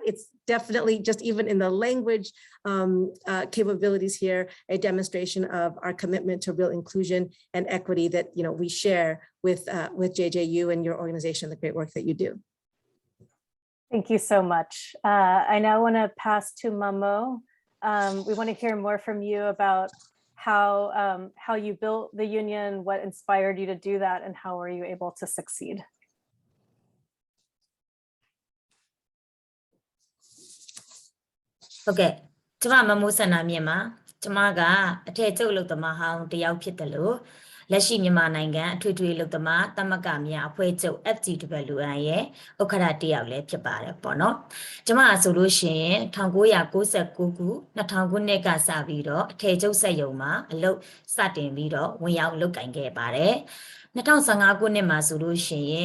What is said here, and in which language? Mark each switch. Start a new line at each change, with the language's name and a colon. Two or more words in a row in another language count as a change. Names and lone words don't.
English: It's definitely, just even in the language capabilities here, a demonstration of our commitment to real inclusion and equity that we share with JJU and your organization, the great work that you do. Thank you so much. I now want to pass to Mamo. We want to hear more from you about how you built the union, what inspired you to do that, and how were you able to succeed?
Burmese: Okay, ကျမ မမိုးဆန္ဒမြင့်ပါကျမကအထက်ကျုပ်လုပ်သမားဟောင်းတယောက်ဖြစ်တယ် လို့လက်ရှိမြန်မာနိုင်ငံအထွေထွေလုပ်သမားသမဂ္ဂများအဖွဲ့ချုပ် FGWI ရဲ့ဥက္ကဋ္ဌတယောက်လည်းဖြစ်ပါတယ်ပေါ့နော်ကျမဆိုလို့ရှိရင်1999ခု2000ခုနှစ်ကစပြီးတော့အထက်ကျုပ်စက်ရုံမှာအလုပ်စတင်ပြီးတော့ဝင်ရောက်လုပ်ကင်ခဲ့ပါတယ်2015ခုနှစ်မှာဆိုလို့ရှိရင်